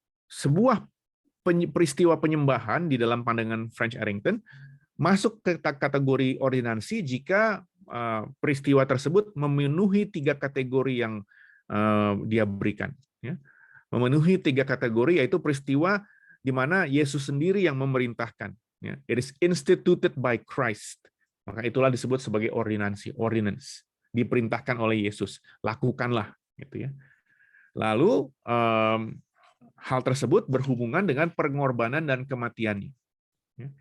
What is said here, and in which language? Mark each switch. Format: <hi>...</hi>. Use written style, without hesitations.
<id>Sebuah peristiwa penyembahan di dalam pandangan French Arrington masuk ke kategori ordinansi jika peristiwa tersebut memenuhi 3 kategori yang dia berikan. Ya. Memenuhi 3 kategori, yaitu peristiwa di mana Yesus sendiri yang memerintahkan. Ya.</id> <en>It is instituted by Christ.</en> <id>Maka itulah disebut sebagai ordinansi, ordinance. Diperintahkan oleh Yesus, lakukanlah. Gitu ya. Lalu hal tersebut berhubungan dengan pengorbanan dan kematiannya. Ya.</id>